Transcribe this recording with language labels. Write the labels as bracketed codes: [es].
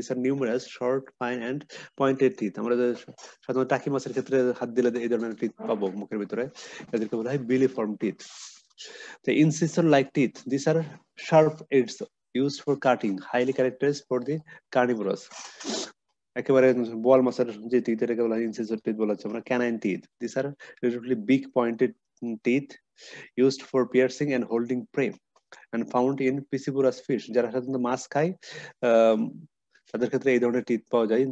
[en] This are numerous short fine and pointed teeth. [bn] আমরা সাধারণত টাকি মাছের ক্ষেত্রে হাত দিলে এই ধরনের টিথ পাবো মুখের ভিতরে, এদেরকে বলা হয় বিলিফর্ম teeth. [en] The incisor like teeth, these are sharp edges used for cutting, highly characterized for the carnivorous. [bn] একেবারে বোয়াল মাছের যে টিথ এটাকে বলা হয় ইনসিসর টিথ বলা হচ্ছে আমরা canine teeth. [en] This are relatively big pointed teeth used for piercing and holding prey. and found in piscivorous fish, [bn] যারা সাধারণত মাছ খায় তাদের ক্ষেত্রে এই ধরনের টিথ পাওয়া যায়।